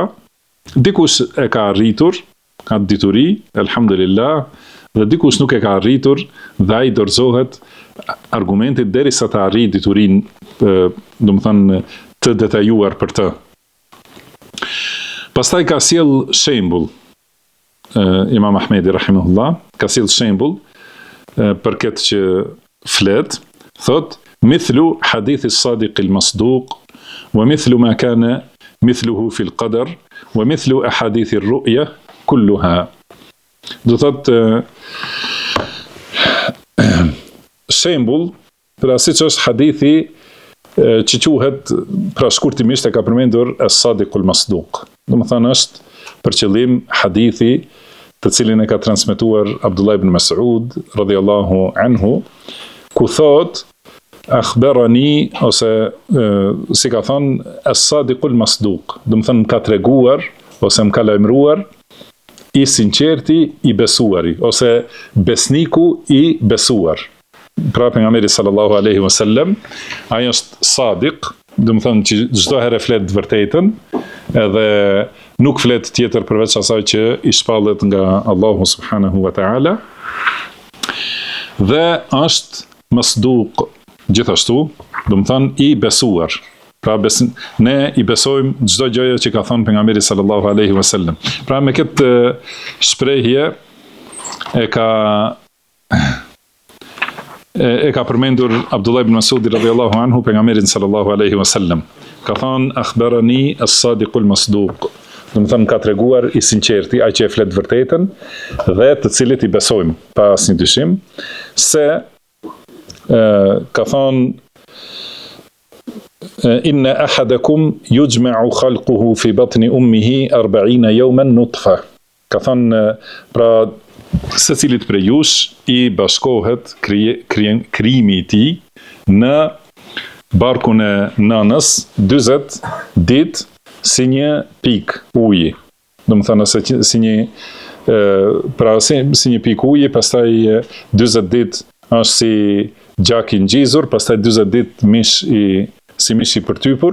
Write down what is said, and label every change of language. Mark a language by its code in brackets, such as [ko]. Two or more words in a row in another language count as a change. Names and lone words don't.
[sq] Dikush e ka arritur atë dituri, elhamdulillah, dhe dikush nuk e ka arritur dhe ai dorëzohet argumentit derisa të arrijë diturinë, do të thënë, të detajuar për të. Pastaj ka sjell shembull Imam Ahmedi rahimahullah, ka sjell shembull për këtë që flet, thot: [ar] "مثل حديث الصادق المصدوق ومثل ما كان مثله في القدر ومثل أحاديث الرؤية كلها." [sq] Do thot shembull për asaj që është hadithi që quhet, pra shkurtimisht e ka përmendur [ar] الصادق المصدوق. [sq] Do të thonë është për qëllim hadithi të cilin e ka transmetuar Abdullah ibn Mas'ud [ar] رضي الله عنه, [sq] ku thot: "Akhbarani", ose si ka thonë, [ar] الصادق المصدوق, [sq] do të thonë më ka treguar ose më ka lajmëruar i sinqerti i besuari, ose besniku i besuar. Pra pejgamberi [ar] صلى الله عليه وسلم, [sq] ai është sadiq, do të thonë që çdo herë flet të vërtetën, edhe nuk flet tjetër përveç asaj që i shpallet nga Allahu [ar] سبحانه وتعالى, [sq] dhe është masduq gjithashtu, do të thonë i besuar. Pra ne i besojmë çdo gjë që ka thënë pejgamberi [ar] صلى الله عليه وسلم. [sq] Pra me këtë shprehje e ka përmendur Abdullah ibn Mas'ud [ar] رضي الله عنه [sq] pejgamberin [ar] صلى الله عليه وسلم. [sq] Ka thënë: [ar] "أخبرني الصادق المصدوق", [sq] do të thonë ka treguar i sinqerti, ai që e flet vërtetën dhe të cilit i besojmë pa asnjë dyshim, se ka thënë: [ar] "إن أحدكم يجمع خلقه في بطن أمه 40 يوما نطفة." [sq] Ka thënë, pra secilit prej jush i bashkohet krijimi i tij në barkun e nënës 40 ditë si një pikë uji. Do të thonë se si një pikë uji, pastaj 40 ditë është si gjak i ngjizur, pastaj 40 ditë si mish i përtypur.